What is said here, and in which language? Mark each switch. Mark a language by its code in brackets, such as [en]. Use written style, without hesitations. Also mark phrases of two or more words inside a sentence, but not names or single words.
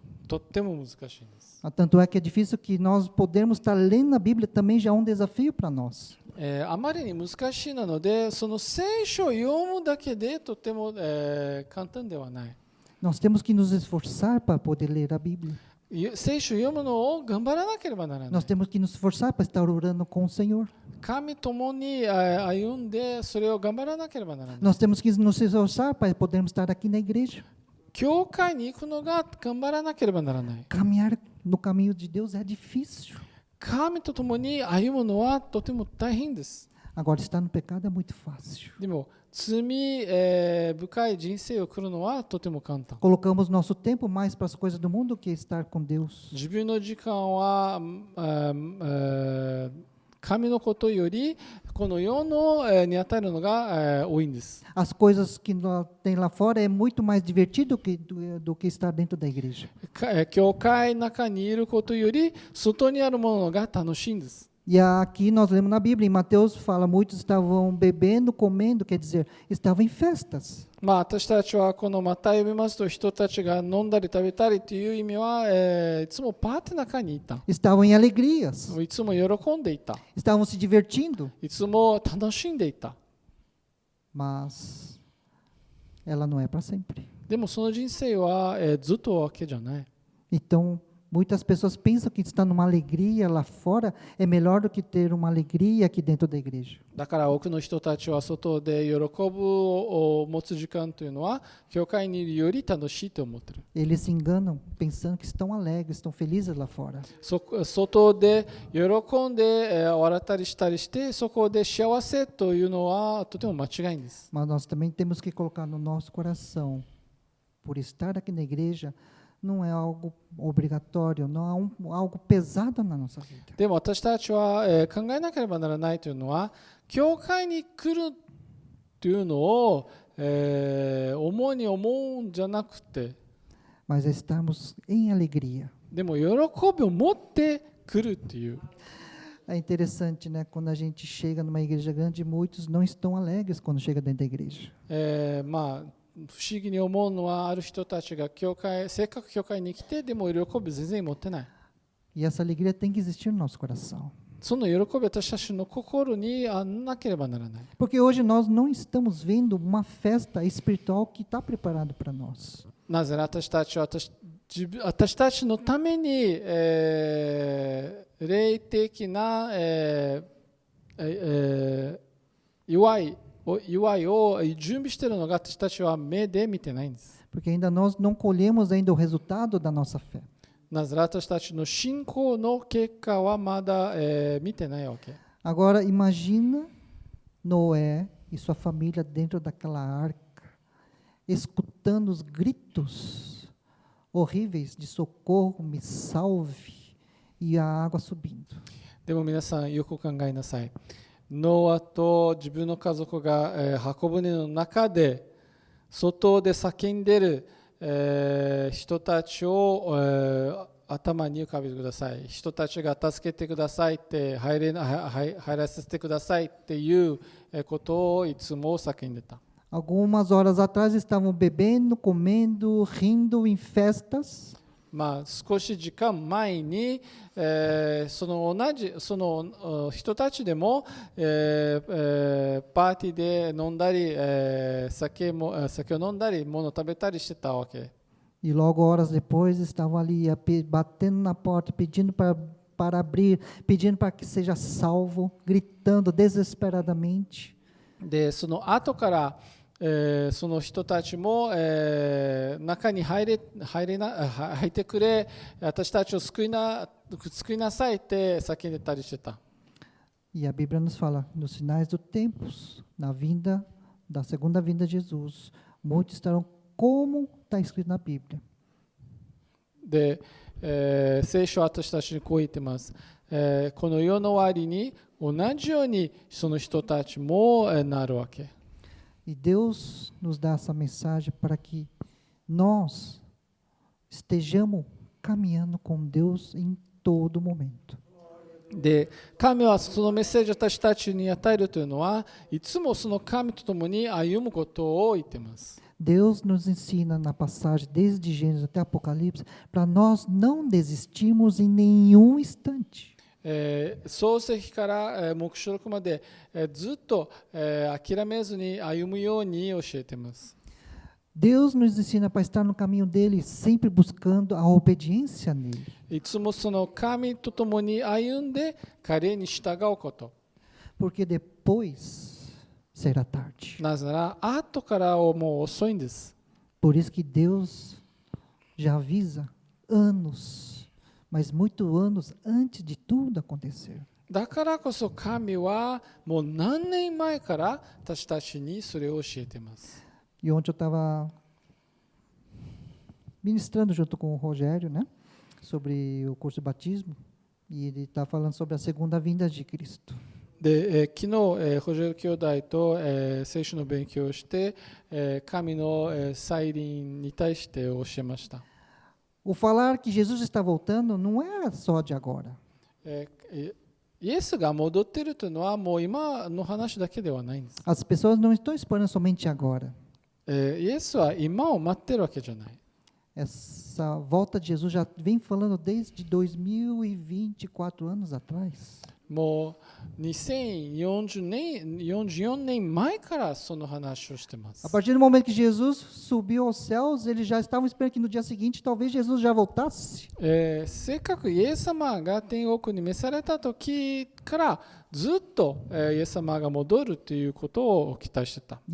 [ja] とっても難しいんです。 [pt] Tanto é que é difícil que nós podermos estar lendo a Bíblia também já é um desafio para nós. [ja] あまりに難しいので、その聖書を読むだけでとても、簡単ではない。 [pt] Nós temos que nos esforçar para poder ler a Bíblia. [ja] 聖書を読むのを頑張らなければならない [pt] Nós。temos que nos esforçar para estar orando com o Senhor. [ja] 神ともに歩んで、それを頑張らなければならない。 [pt] Nós temos que nos esforçar para podermos estar aqui na igreja. [ja] 教会に行くのが頑張らなければならない。 [pt] Caminhar no caminho de Deus é difícil. [ja] 神と共に歩むのはとても大変です。 [pt] Agora, estar no pecado é muito fácil. [ja] でも、罪深い人生を送るのはとても簡単。 [pt] Colocamos nosso tempo mais para as coisas do mundo que estar com Deus. [ja] 自分の時間は神のことよりこの世のに与えるのが多いんです。 [pt] As coisas que tem lá fora é muito mais divertido do que estar dentro da igreja. [ja] 教会の中にいることより外にあるものが楽しいんです。 [pt] E aqui nós lemos na Bíblia, em Mateus fala, muitos estavam bebendo, comendo, quer dizer, estavam em festas. [ja] 私たちはこのマタイを見ますと、人たちが飲んだり食べたりという意味は、いつもパーティーの中にいた。 [pt] Estavam em alegrias, [ja] いつも喜んでいた。 [pt] estavam se divertindo, [ja] いつも楽しんでいた。 [pt] mas ela não é para sempre. [ja] でもその人生は、ずっとわけじゃない。 [pt] Então, muitas pessoas pensam que estar numa alegria lá fora é melhor do que ter uma alegria aqui dentro da igreja. [ja] だから多くの人たちは外で喜ぶを持つ時間というのは教会にいるより楽しいと思っている。 [pt] Eles se enganam pensando que estão alegres, estão felizes lá fora. [ja] 外で喜んで笑ったりしたりしてそこで幸せというのはとても間違いです。 [pt] Mas nós também temos que colocar no nosso coração, por estar aqui na igreja, não é algo obrigatório, não é algo pesado na nossa vida. [ja] でも私たちは考えなければならないというのは教会に来るというのを重に思うんじゃなくて、 [pt] Mas é estarmos em alegria. [ja] でも喜びを持って来るという。 [pt] É interessante, né? Quando a gente chega numa igreja grande, muitos não estão alegres quando chega dentro da igreja. [ja] 不思議に思うのはある人たちがせっかく教会に来てでも喜び全然持ってない。 [pt] E essa alegria tem que existir no nosso coração. [ja] その喜びは私たちの心になければならない。 [pt] Porque hoje nós não estamos vendo uma festa espiritual que está preparado para nós. [ja] なぜなら私たちは私たちのために、霊的な、祝いを準備しているのが私たちは目で見てないんです。 [pt] Porque ainda nós não colhemos ainda o resultado da nossa fé. [ja] なぜなら私たちの信仰の結果はまだ、見てないわけ。 [pt] Agora imagina Noé e sua família dentro daquela arca, escutando os gritos horríveis de socorro, me salve, e a água subindo. [ja] でも皆さんよく考えなさい。ノアと自分の家族が、箱舟の中で外で叫んでる、人たちを、頭に浮かべてください。人たちが助けてくださいって入らせてくださいっていうことをいつも叫んでた。 [pt] Algumas horas atrás estavam bebendo, comendo, rindo em festas. [ja] 少し時間前に、その人たちでも、パーティーで飲んだり、酒を飲んだり物を食べたりしてたわけ。 [pt] E logo horas depois estavam ali batendo na porta, pedindo para abrir, pedindo para que seja salvo, gritando desesperadamente. [ja] でその後から、その人たちも、中に入ってくれ、私たちを救いなさいって叫んでたりしてた。 [pt] E a Bíblia nos fala, nos finais dos tempos, na vinda, da segunda vinda de Jesus, muitos estarão como está escrito na Bíblia. [ja] で、聖書は私たちにこう言ってます。この世の終わりに同じようにその人たちもなるわけ。 [pt] E Deus nos dá essa mensagem para que nós estejamos caminhando com Deus em todo momento. [ja] で、神はそのメッセージを私たちに与えるというのはいつもその神と共に歩むことを言っています。 [pt] Deus nos ensina na passagem desde Gênesis até Apocalipse para nós não desistirmos em nenhum instante. [ja] 創世記から黙示録までずっと諦めずに歩むように教えています。 [pt] Deus nos ensina para estar no caminho dele, sempre buscando a obediência nele. [ja] いつもその神と共に歩んで彼に従うこと。 [pt] Porque depois será tarde. [ja] なぜなら後からはもう遅いんです。 [pt] Por isso que Deus já avisa anos, mas muitos anos antes de tudo acontecer. [ja] だからこそ神はもう何年前から私たちにそれを教えています。 [pt] E ontem eu estava ministrando junto com o Rogério, né, sobre o curso de batismo. E ele está falando sobre a segunda vinda de Cristo. [ja] で、昨日、補助兄弟と、聖書の勉強をして、神の、再臨に対して教えました。 [pt] O falar que Jesus está voltando não é só de agora. [ja] イエスが戻っているというのはもう今の話だけではないんです。 [pt] As pessoas não estão esperando somente agora. [ja] イエスは今を待ってるわけじゃない。 [pt] Essa volta de Jesus já vem falando desde 2024 anos atrás. [ja] もう2044年前からその話をしていま [pt] A [ja] す。 [pt] partir do momento que Jesus subiu aos céus, eles já estavam esperando que no dia seguinte talvez Jesus já voltasse. [ja] せっかくイエス様が天国に召された時からずっと、イエス様が戻るということを期待してた。